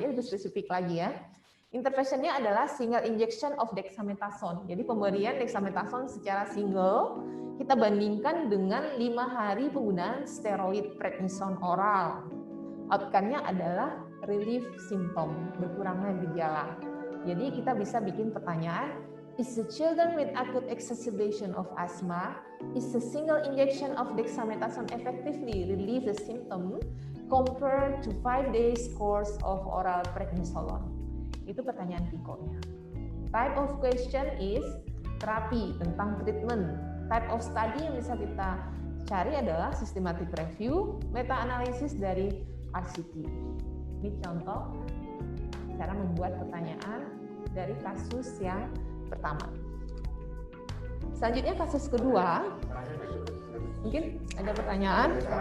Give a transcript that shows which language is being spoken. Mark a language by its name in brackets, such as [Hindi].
[Indonesian] Dia lebih spesifik lagi ya. Interventionnya adalah single injection of dexamethasone. Jadi pemberian dexamethasone secara single kita bandingkan dengan 5 hari penggunaan steroid prednisone oral. Outcome-nya adalah relief symptom, berkurangnya gejala. [English] Jadi kita bisa bikin pertanyaan, is the children with acute exacerbation of asthma, is a single injection of dexamethasone effectively relieve the symptom compared to 5 days course of oral prednisolone? [Indonesian] Itu pertanyaan PICO-nya. Type of question is terapi, tentang treatment. Type of study yang bisa kita cari adalah systematic review, meta-analisis dari RCT. Ini contoh cara membuat pertanyaan dari kasus yang pertama. Selanjutnya kasus kedua, mungkin ada pertanyaan?